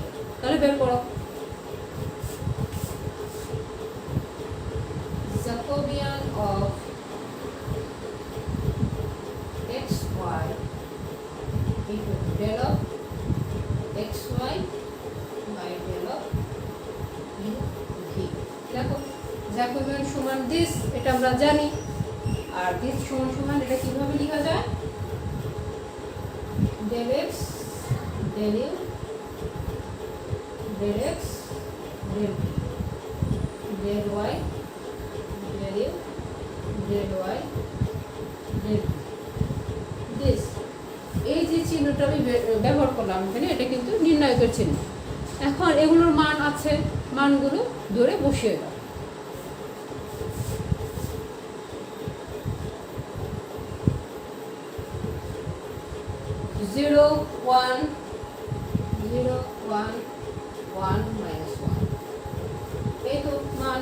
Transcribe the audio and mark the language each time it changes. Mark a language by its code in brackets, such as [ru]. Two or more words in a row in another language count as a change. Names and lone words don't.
[en] তাহলে বের করো Jacobian of x y equal to del of x y by del of u v. [bn] দেখো জ্যাকোবিয়ান সমান দিস, এটা আমরা জানি। আর দিস সমান সমান এটা কিভাবে লেখা যায়? [en] del x del u del x del v del y del u del y del v। [bn] দিস এই যে চিহ্নটা আমি ব্যবহার করলাম এখানে, এটা কিন্তু নির্ণায়কের চিহ্ন। এখন এগুলোর মান আছে, মানগুলো ধরে বসিয়ে দাও। জিরো ওয়ান 0 1 1 -1, এই তো মান।